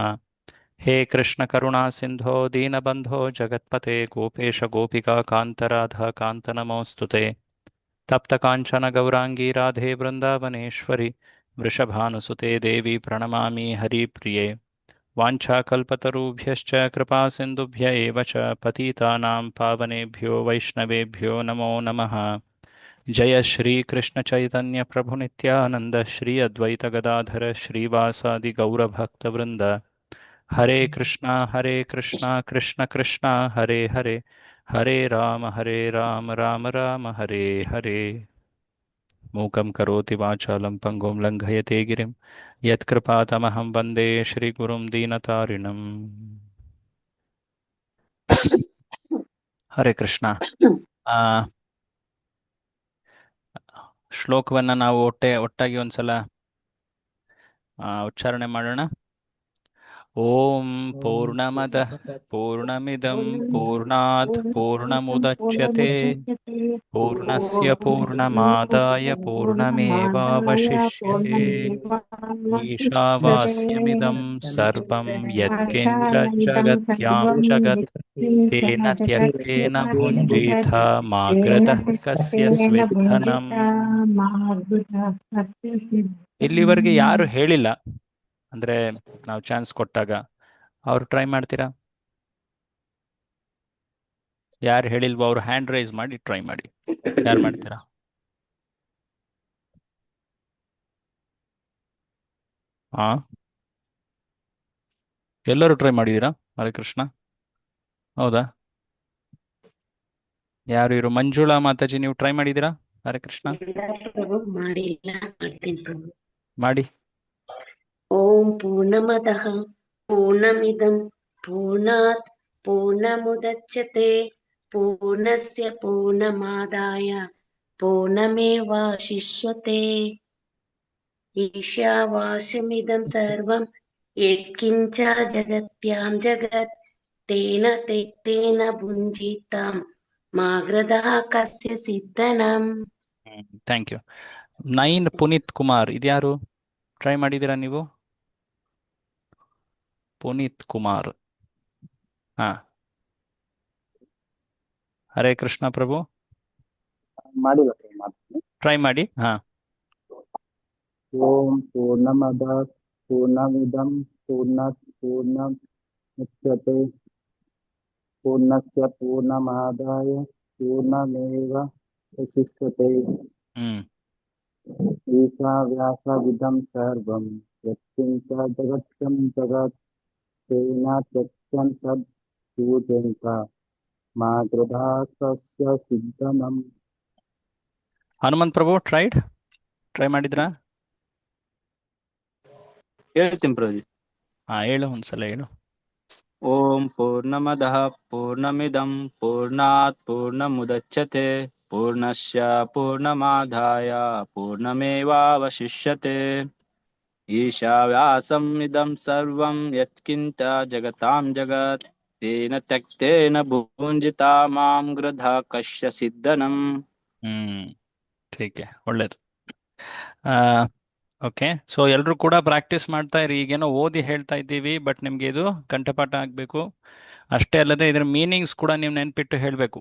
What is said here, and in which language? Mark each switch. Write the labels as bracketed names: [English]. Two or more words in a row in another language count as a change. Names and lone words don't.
[Sanskrit] हे कृष्णकरुणासिन्धो दीनबन्धो जगत्पते गोपेश गोपिकान्त नमोऽस्तु ते। तप्तकाञ्चन गौराङ्गी राधे वृन्दावनेश्वरि वृषभानुसुते देवी प्रणमामि हरिप्रिये। वाञ्छाकल्पतरुभ्यश्च कृपासिन्धुभ्य एव च पतितानां पावनेभ्यो वैष्णवेभ्यो नमो नमः। जय श्रीकृष्णचैतन्यप्रभुनित्यानन्द श्री अद्वैतगदाधर श्रीवासादिगौरभक्तवृन्द। हरे कृष्णा कृष्ण कृष्ण हरे हरे हरे राम राम राम हरे हरे। मूकं करोति वाचालं पङ्गुं लङ्घयते गिरिं यत्कृपातमहं वन्दे श्रीगुरुं दीनतारिणम्। [Kannada] ಹರೇ ಕೃಷ್ಣ. ಆ, ಶ್ಲೋಕವನ್ನು ನಾವು ಒಟ್ಟಾಗಿ ಒಂದ್ಸಲ ಉಚ್ಚಾರಣೆ ಮಾಡೋಣ. [Sanskrit] ಓಂ ಪೂರ್ಣಮದಃ ಪೂರ್ಣಮಿದಂ ಪೂರ್ಣಾತ್ ಪೂರ್ಣಮುದಚ್ಯತೆ ಪೂರ್ಣಸ್ಯ ಪೂರ್ಣಮಾದಾಯ ಪೂರ್ಣಮೇವಾವಶಿಷ್ಯತೆ ಈಶಾವಾಸ್ಯಮಿದಂ ಸರ್ವಂ ಯತ್ಕಿಂಚ ಜಗತ್ಯಾಂ ಜಗತ್ ತೇನ ತ್ಯಕ್ತೇನ ಭುಂಜೀಥ ಮಾ ಗೃಧಃ ಕಸ್ಯ ಸ್ವಿद्धನಂ. [Kannada] ಇಲ್ಲಿವರೆಗೆ ಯಾರು ಹೇಳಿಲ್ಲ ಅಂದ್ರೆ ನಾವು ಚಾನ್ಸ್ ಕೊಟ್ಟಾಗ ಅವ್ರು ಟ್ರೈ ಮಾಡ್ತೀರಾ? ಯಾರು ಹೇಳಿಲ್ವೋ ಅವ್ರು [English] hand raise [Kannada] ಮಾಡಿ ಟ್ರೈ ಮಾಡಿ. ಯಾರು ಮಾಡ್ತೀರಾ? ಹಾ, ಎಲ್ಲರೂ ಟ್ರೈ ಮಾಡಿದೀರಾ? ಹರೇ ಕೃಷ್ಣ. ಹೌದಾ? ಯಾರು ಇರು? ಮಂಜುಳಾ ಮಾತಾಜಿ, ನೀವು ಟ್ರೈ ಮಾಡಿದೀರಾ? ಹರೇ ಕೃಷ್ಣ. ಇಲ್ಲ ಪ್ರಭು, ಮಾಡಿಲ್ಲ, ಮಾಡ್ತೀನಿ ಪ್ರಭು. ಮಾಡಿ. [Sanskrit] ಓಂ ಪೂರ್ಣಮದಃ ಪೂರ್ಣಮಿದಂ ಪೂರ್ಣಾತ್ ಪೂರ್ಣಮುದಚ್ಯತೆ ಪೂರ್ಣಸ್ಯ ಪೂರ್ಣಮಾದಾಯ ಪೂರ್ಣಮೇವಾಶಿಷ್ಯತೆ ಈಶಾವಾಸ್ಯಮಿದಂ ಸರ್ವಂ ಯತ್ಕಿಂಚ ಜಗತ್ಯಾಂ ಜಗತ್ ತೇನ ತೆಕ್ತೇನ ಭುಂಜಿತಾಂ ಮಾ ಗೃಧಃ ಕಸ್ಯ ಸಿದ್ಧನಂ. [English] thank you. [Kannada] 9 ಪುನೀತ್ ಕುಮಾರ್, ಇದ್ಯಾರು? ಟ್ರೈ ಮಾಡಿದ್ದೀರಾ ನೀವು? ಪುನೀತ್ ಕುಮಾರ್. ಹಾ, ಹರೇ ಕೃಷ್ಣ ಪ್ರಭು. ಮಾಡಿಲ್ಲ ಸರ್, ಮಾಡ್ತೀನಿ. ಟ್ರೈ ಮಾಡಿ. ಹಾ. [Sanskrit] ಓಂ ಪೂರ್ಣಮದ ಪೂರ್ಣಮಿದಂ ಪೂರ್ಣಾತ್ ಪೂರ್ಣಮುಚ್ಯತೆ ಪೂರ್ಣಸ್ಯ ಪೂರ್ಣಮಾದಾಯ ಪೂರ್ಣಮೇವಾವಶಿಷ್ಯತೆ ಹ್ಮ್ ಈಶಾವಾಸ್ಯಮಿದಂ ಸರ್ವಂ ಯತ್ಕಿಂಚ ಜಗತ್ಯಂ ಜಗತ್ ತೇನ ತ್ಯಕ್ತಂ ತದ್ ಪೂಜ್ಯಂತ ಮಾ ಗೃಧಃ ಕಸ್ಯ ಸಿದ್ಧನಂ. [Kannada] ಹನುಮಂತ್ ಪ್ರಭು ಟ್ರೈ ಮಾಡಿದ್ರಾ? ಹೇಳ್ತೀನಿ ಪ್ರಭು. ಹಾ, ಹೇಳು, ಒಂದ್ಸಲ ಹೇಳು. [Sanskrit] ಓಂ ಪೂರ್ಣಮದಃ ಪೂರ್ಣಮಿದಂ ಪೂರ್ಣಾತ್ ಪೂರ್ಣಮುದಚ್ಯತೆ ಪೂರ್ಣಸ್ಯ ಪೂರ್ಣಮಾದಾಯ ಪೂರ್ಣಮೇವಾವಶಿಷ್ಯತೆ ಈಶಾವಾಸ್ಯಂ ಇದಂ ಸರ್ವಂ ಯತ್ಕಿಂಚ ಜಗತಾಂ ಜಗತ್ ತೇನ ತ್ಯಕ್ತೇನ ಭುಂಜಿತಾ ಮಾಂ ಗೃಧಃ ಕಸ್ಯ ಸಿದ್ಧನಂ. [Kannada] ಟೀಕೆ, ಒಳ್ಳೇದು. [English] okay, so [Kannada] ಎಲ್ಲರೂ ಕೂಡ ಪ್ರಾಕ್ಟೀಸ್ ಮಾಡ್ತಾ ಇರಿ. ಈಗೇನೋ ಓದಿ ಹೇಳ್ತಾ ಇದ್ದೀವಿ, ಬಟ್ ನಿಮ್ಗೆ ಇದು ಕಂಠಪಾಠ ಆಗಬೇಕು. ಅಷ್ಟೇ ಅಲ್ಲದೆ ಇದರ ಮೀನಿಂಗ್ಸ್ ಕೂಡ ನೀವು ನೆನ್ಪಿಟ್ಟು ಹೇಳಬೇಕು.